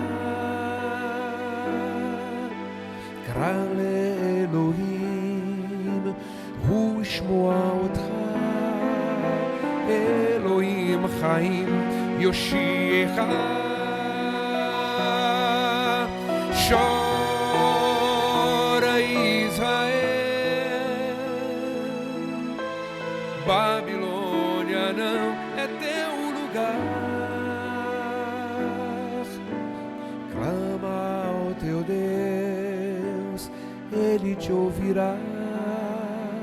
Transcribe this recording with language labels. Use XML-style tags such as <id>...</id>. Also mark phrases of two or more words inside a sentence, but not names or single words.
<he>קרא לאלוהים הוא ישמוע אותך. אלוהים חיים יושיעך. שורה ישראל,</he> <pt>Babilônia não é teu lugar. Clama ao teu Deus, Ele te ouvirá.</pt>